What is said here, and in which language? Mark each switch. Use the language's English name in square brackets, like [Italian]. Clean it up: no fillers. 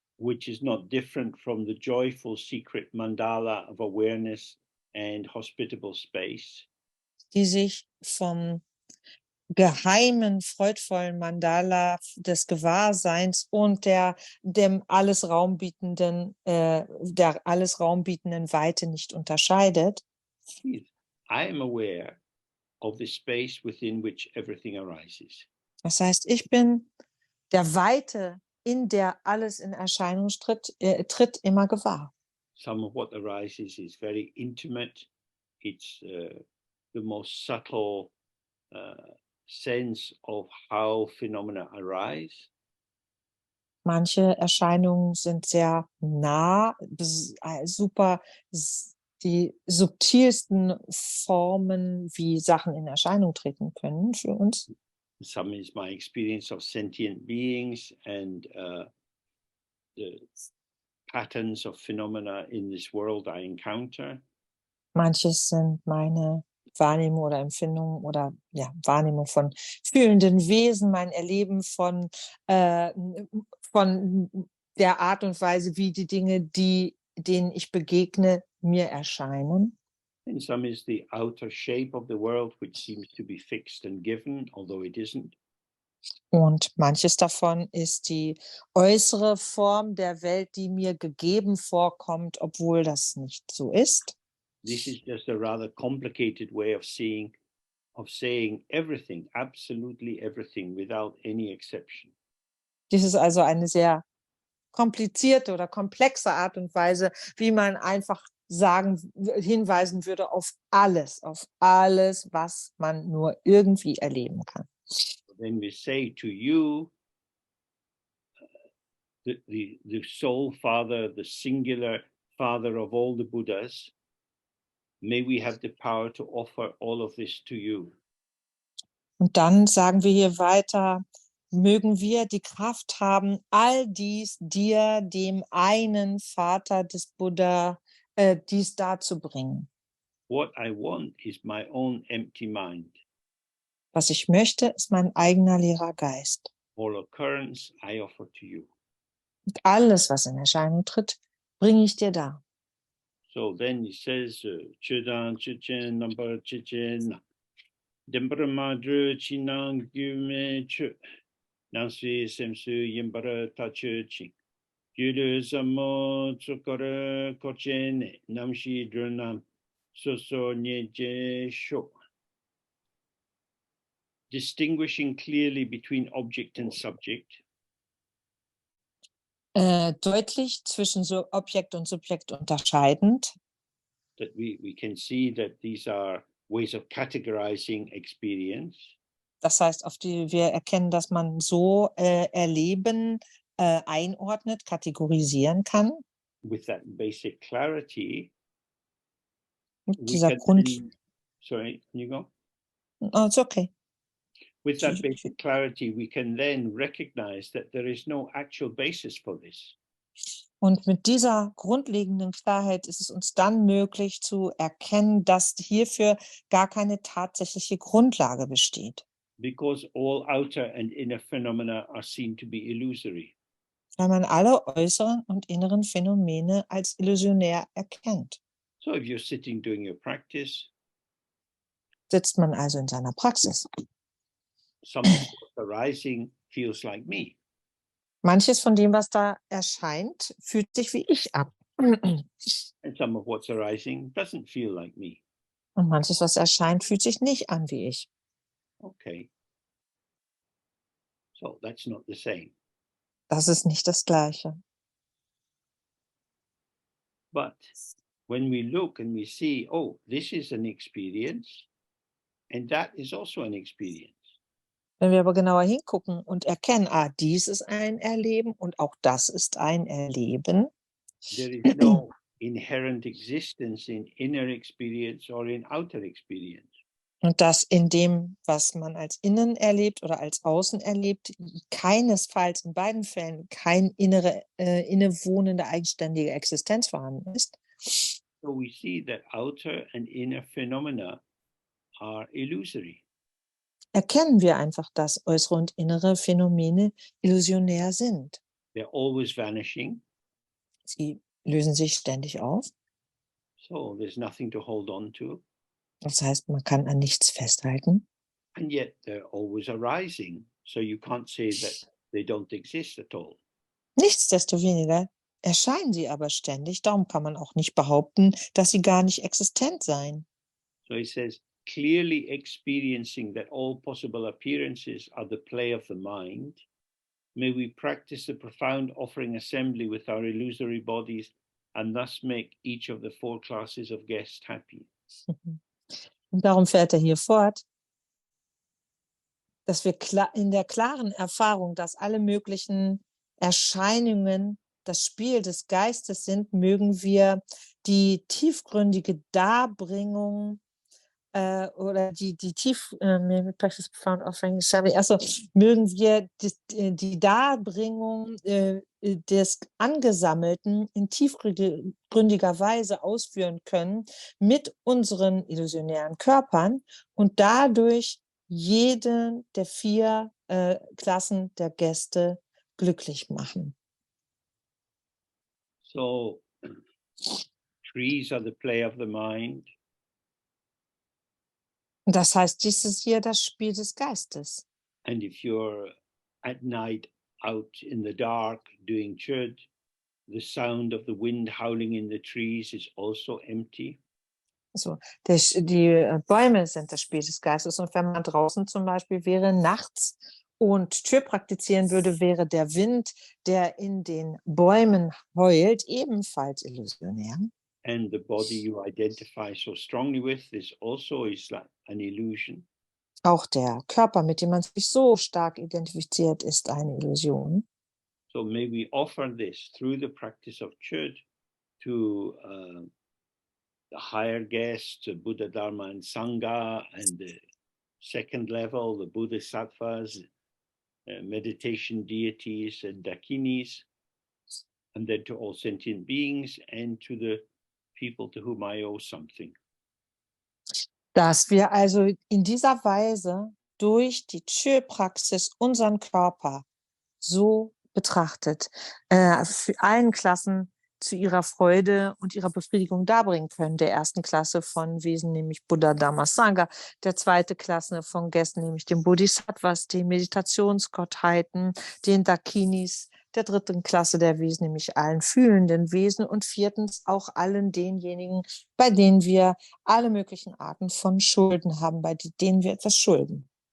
[English] Which is not different from the joyful secret mandala of awareness and hospitable space. [German] Die sich vom geheimen, freudvollen Mandala des Gewahrseins und der alles raumbietenden Weite nicht unterscheidet. [English] I am aware of the space within which everything arises. [German] Das heißt, ich bin der Weite, in der alles in Erscheinung tritt immer gewahr. [English] Some of what arises is very intimate. It's the most subtle sense of how phenomena arise. [German] Manche Erscheinungen sind sehr nah, super, die subtilsten Formen, wie Sachen in Erscheinung treten können für uns. [English] Some is my experience of sentient beings and the patterns of phenomena in this world I encounter. [German] Manches sind meine Wahrnehmung oder Empfindung oder Wahrnehmung von fühlenden Wesen, mein Erleben von der Art und Weise, wie die Dinge, denen ich begegne, mir erscheinen. [English] And some is the outer shape of the world, which seems to be fixed and given, although it isn't. [German] Und manches davon ist die äußere Form der Welt, die mir gegeben vorkommt, obwohl das nicht so ist. [English] This is just a rather complicated way of saying everything, absolutely everything, without any exception. [German] Dies ist also eine sehr komplizierte oder komplexe Art und Weise, wie man einfach hinweisen würde auf alles, was man nur irgendwie erleben kann. [English] When we say to you, the soul father, the singular father of all the Buddhas, may we have the power to offer all of this to you. [German] Und dann sagen wir hier weiter, mögen wir die Kraft haben, all dies dir, dem einen Vater des Buddha, dies darzubringen. [English] What I want is my own empty mind. [German] Was ich möchte, ist mein eigener leerer Geist. [English] All occurrence I offer to you. [German] Und alles, was in Erscheinung tritt, bringe ich dir dar. [English] So then he says, Chidan Chichen number Chichen Dembra Madru Chinang Gume Chu Nansi Semsu Yimbara Tachu Ching Julu Samo Tsukara Kochene Namshi Drunam Soso Nyeje Sho. Distinguishing clearly between object and subject. [German] Deutlich zwischen Objekt und Subjekt unterscheidend. [English] That we can see that these are ways of categorizing experience. [German] Das heißt, auf die wir erkennen, dass man so Erleben einordnet, kategorisieren kann. [English] With that basic clarity, [German] Mit dieser [English] sorry, can you go? Oh, it's okay. With that basic clarity, we can then recognize that there is no actual basis for this. [German] Und mit dieser grundlegenden Klarheit ist es uns dann möglich zu erkennen, dass hierfür gar keine tatsächliche Grundlage besteht. [English] Because all outer and inner phenomena are seen to be illusory. [German] Weil man alle äußeren und inneren Phänomene als illusionär erkennt. [English] So if you're sitting doing your practice, [German] sitzt man also in seiner Praxis. [English] Something arising feels like me. [German] Manches von dem, was da erscheint, fühlt sich wie ich ab. [English] And some of what's arising doesn't feel like me. [German] Und manches, was erscheint, fühlt sich nicht an wie ich. [English] Okay. So that's not the same. [German] Das ist nicht das Gleiche. [English] But when we look and we see, oh, this is an experience, and that is also an experience. [German] Wenn wir aber genauer hingucken und erkennen, dies ist ein Erleben und auch das ist ein Erleben, [English] There is no inherent existence in inner experience or in outer experience. [German] und dass in dem, was man als innen erlebt oder als außen erlebt, keinesfalls in beiden Fällen kein innewohnende, eigenständige Existenz vorhanden ist. [English] So we see that outer and inner phenomena are illusory. [German] Erkennen wir einfach, dass äußere und innere Phänomene illusionär sind. [English] They're always vanishing. [German] Sie lösen sich ständig auf. [English] So there's nothing to hold on to. [German] Das heißt, man kann an nichts festhalten. [English] And yet they're always arising. So you can't say that they don't exist at all. [German] Nichtsdestoweniger erscheinen sie aber ständig. Darum kann man auch nicht behaupten, dass sie gar nicht existent seien. [English] So he says, clearly experiencing that all possible appearances are the play of the mind, may we practice the profound offering assembly with our illusory bodies and thus make each of the 4 classes of guests happy. [German] Und darum fährt er hier fort, dass wir in der klaren Erfahrung, dass alle möglichen Erscheinungen das Spiel des Geistes sind, mögen wir die tiefgründige Darbringung oder die [English] Practice Profound Offering Assembly, [German] also mögen wir die Darbringung des Angesammelten in tiefgründiger Weise ausführen können mit unseren illusionären Körpern und dadurch jede der 4 Klassen der Gäste glücklich machen. [English] So trees are the play of the mind. [German] Das heißt, dies ist hier das Spiel des Geistes. [English] And if you're at night out in the dark doing chud, the sound of the wind howling in the trees is also empty. [German] So, die Bäume sind das Spiel des Geistes. Und wenn man draußen zum Beispiel wäre nachts und Tür praktizieren würde, wäre der Wind, der in den Bäumen heult, ebenfalls illusionär. [English] And the body you identify so strongly with is like an illusion. [German] Auch der Körper, mit dem man sich so stark identifiziert, ist eine Illusion. [English] So may we offer this through the practice of chud to the higher guests, Buddha, Dharma, and Sangha, and the second level, the Bodhisattvas, meditation deities, and Dakinis, and then to all sentient beings and to the people to whom I owe something. [German] Dass wir also in dieser Weise durch die Chö-Praxis unseren Körper so betrachtet für allen Klassen zu ihrer Freude und ihrer Befriedigung darbringen können. Der ersten Klasse von Wesen, nämlich Buddha, Dharma, Sangha, der zweite Klasse von Gästen, nämlich den Bodhisattvas, den Meditationsgottheiten, den Dakinis, der dritten Klasse der Wesen, nämlich allen fühlenden Wesen und viertens auch allen denjenigen, bei denen wir alle möglichen Arten von Schulden haben, bei denen wir etwas schulden.